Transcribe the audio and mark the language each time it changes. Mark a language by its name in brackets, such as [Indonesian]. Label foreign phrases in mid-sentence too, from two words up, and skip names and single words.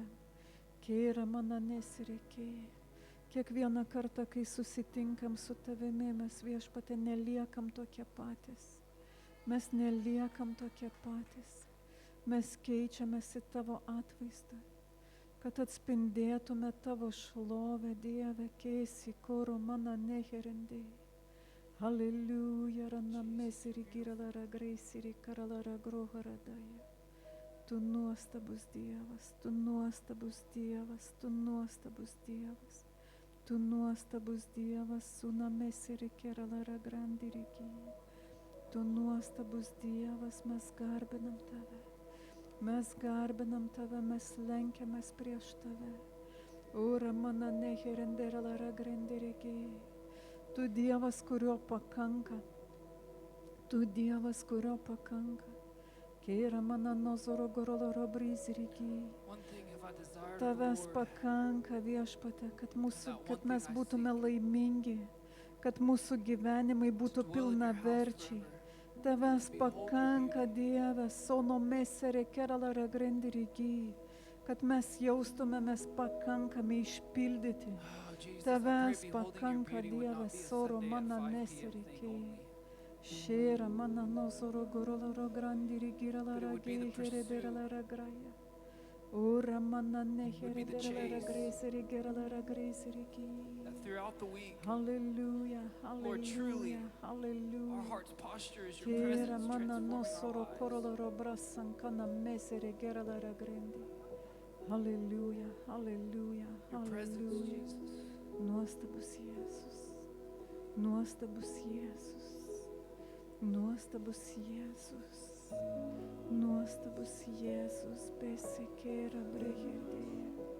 [Lithuanian] Kėra mana nesireikėjai. Kiekvieną kartą, kai susitinkam su tavimi, mes, Viešpatie, neliekam tokie patys. Mes keičiamės į tavo atvaizdą, kad atspindėtume tavo šlovę, Dieve, keisi koro mana neherendėjai. Halleluja, rana mesiri giralara greisiri karalara groharadaya. Tu nuostabus Dievas, tu nuostabus Dievas, tu nuostabus Dievas. Tu nuostabus Dievas, suna mesiri karalara grandirigi. Tu nuostabus Dievas, mes garbinam tave, mes lenkiamės prieš tave. Ura mana neherenderelara grandirigi. Tu Dievas, kurio pakanka. Kėra mana nozoro goroloro brizirigi. Tavęs pakanka, Viešpatie, kad mes būtume laimingi, kad mūsų gyvenimai būtų pilnaverčiai. Tavęs pakanka, Dieve, sono mesere keralara grendirigi, kad mes jaustumėmės pakankami išpildyti. Tavęs pakanka, Dieve, soro mana nesirikiai. Šėra mana nozoro goroloro grandiri giralara gehereberelara graja. Ura mana nehereberelara greiseri giralara greisiriki. Hallelujah, hallelujah, hallelujah. Kėra mana nozoro koroloro brasankana mesere giralara grendi. Hallelujah, hallelujah, hallelujah. Nuostabus Jėzus, nuostabus Jėzus, nuostabus Jėzus, nuostabus Jėzus, besikėra brehedėje.